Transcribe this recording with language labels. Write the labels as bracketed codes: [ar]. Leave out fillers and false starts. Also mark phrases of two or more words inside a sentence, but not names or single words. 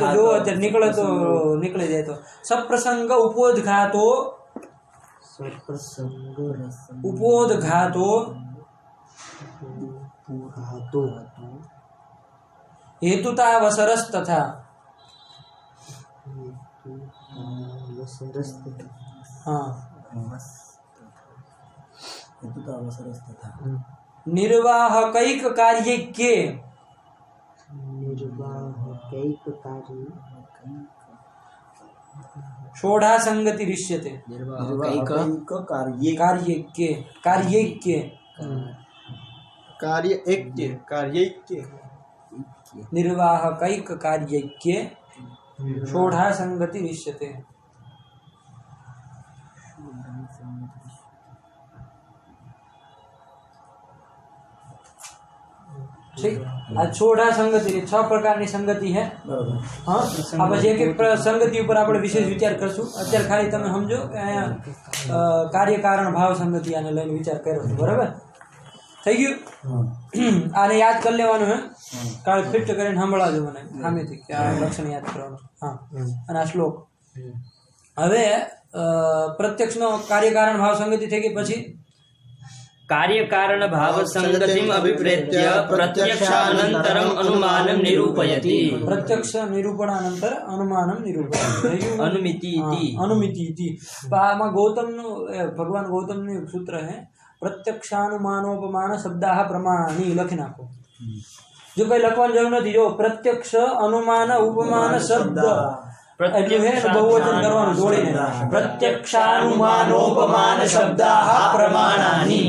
[gu] જો અત્યારે નીકળે તો નીકળી જાય તો [sa] सप्रसङ्ग उपोद्घातो उपोद्घातो हेतुता वसरस तथा. [gu] હા, [sa] हेतुतावसरस तथा निर्वाह कैक कार्य के सोढ़ा संगति रिष्यते. निर्वाहकैक कार्ये कार्य के कार्यैक्य निर्वाह कैक कार्य के सोढ़ा संगति रिष्यते. ठीक. [gu] આ સોઢા સંગતિ 6 પ્રકારની સંગતિ है. હા, આ પછી એક એક સંગતિ ઉપર આપણે વિશેષ વિચાર કરશું. અત્યારે ખાલી તમે સમજો કે અહીંયા કાર્ય કારણ ભાવ સંગતિ આને લઈને વિચાર કર્યો છે, બરાબર. થઈ ગયું. આને યાદ કરી લેવાનું હે. કાલે ફિટ કરીને સંભળાજો મને સામેથી કે આ લક્ષણ યાદ કરવાનું. હા, અને આ શ્લોક. હવે પ્રત્યક્ષનો કાર્ય કારણ ભાવ સંગતિ થઈ ગઈ. પછી [sa] कार्यकारण भाव संगतिम अभिप्रेत्य प्रत्यक्षानन्तरम अनुमानं निरूपयति. प्रत्यक्ष निरूपणानंतर अनुमानं निरूपयति. अनुमिति इति. अनुमिति इति. [gu] આમાં ગૌતમનું ભગવાન ગૌતમનું એક સૂત્ર છે. [sa] प्रत्यक्षानुमानोपमान शब्दाः प्रमाणानि [gu] લખી નાખો. જો કઈ લખવાની જરૂર નથી. જો પ્રત્યક્ષ અનુમાન ઉપમાન શબ્દ એટલું હે ને બહુવચન કરવાનું જોડીને. [sa] प्रत्यक्षानुमानोपमान शब्दाः प्रमाणानि.